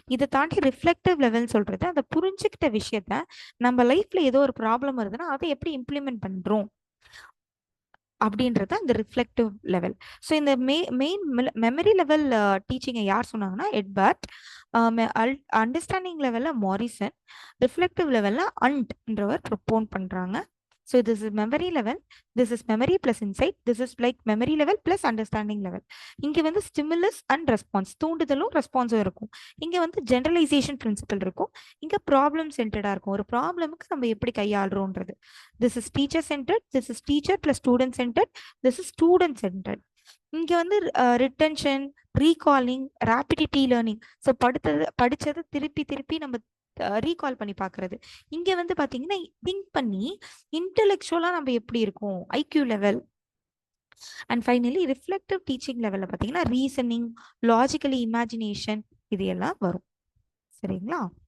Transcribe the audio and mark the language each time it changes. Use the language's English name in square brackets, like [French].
[Tamil] இதை தாண்டி reflective level சொல்றது அந்த புரிஞ்சுக்கிட்ட விஷயத்த நம்ம லைஃப்ல ஏதோ ஒரு ப்ராப்ளம் வருதுன்னா அதை எப்படி இம்ப்ளிமெண்ட் பண்றோம் அப்படின்றது அந்த ரிஃப்ளெக்டிவ் லெவல். ஸோ இந்த மெயின் மெமரி லெவல் டீச்சிங்கை யார் சொன்னாங்கன்னா எட்வர்ட். அண்டர்ஸ்டாண்டிங் லெவல்ல மாரிசன், ரிஃப்ளெக்டிவ் லெவல்ல அண்ட்ன்றவர் ப்ரொப்போன் பண்றாங்க. [English] So this is memory level, this is memory plus insight, this is like memory level plus understanding level. [Tamil] இங்க [English] stimulus and response, [Tamil] தூண்டுதலும் ரெஸ்பான்ஸும் இருக்கும். இங்க generalization principle இருக்கும். இங்க problem centered இருக்கும். ஒரு ப்ராப்ளமுக்கு நம்ம எப்படி கையாளுறோன்றது. [English] This is teacher centered, this is teacher plus student centered, this is student centered. [Tamil] இங்க ரிட்டென்ஷன், ரீகாலிங், ரேபிடிட்டி லேர்னிங். ஸோ படிச்சதை திருப்பி திருப்பி நம்ம ரீகால் பண்ணி பார்க்கறது. இங்க பாத்தீங்கன்னா திங்க் பண்ணி இன்டெலெக்சுவலா நம்ம எப்படி இருக்கோம், IQ level. And finally reflective teaching லெவல்ல பாத்தீங்கன்னா ரீசனிங், லாஜிக்கலி இமேஜினேஷன், இது எல்லாம் வரும். சரிங்களா.